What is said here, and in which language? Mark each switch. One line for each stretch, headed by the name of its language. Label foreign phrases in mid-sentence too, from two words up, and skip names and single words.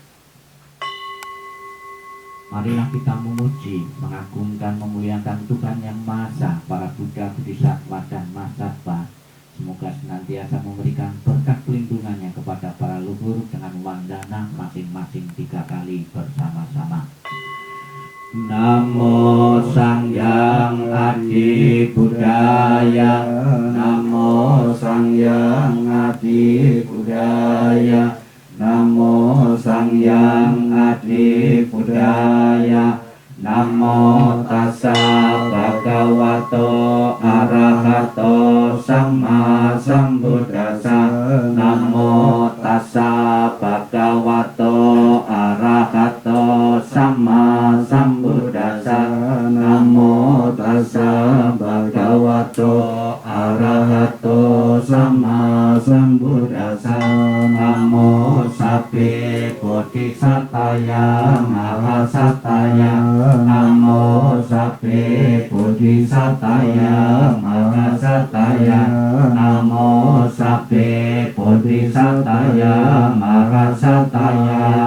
Indonesian: Marilah kita memuji, mengagungkan, memuliakan Tuhan yang Maha Esa, para Buddha, Bodhisattva dan Mahasatwa. Semoga senantiasa memberikan berkat pelindungannya kepada para leluhur dengan wandana masing-masing 3 kali bersama-sama.
Pali: Namo Sang Hyang Adi Budaya, Namo Sang Hyang Adi Budaya, Namo Sang Hyang Adi Budaya, Namo Tassa Bhagavato Arahato Samma Sambuddhassa, Namo Tassa Bhagavato Arahato Samma Sambuddhassa, Namo Tassa Bhagavato Arahato Samma Sambuddhassa, Namo Sabbe Bodhisataya Mahasataya, Namo Sabbe Bodhisataya Mahasataya, Namo Sabbe Bodhisataya Mahasataya.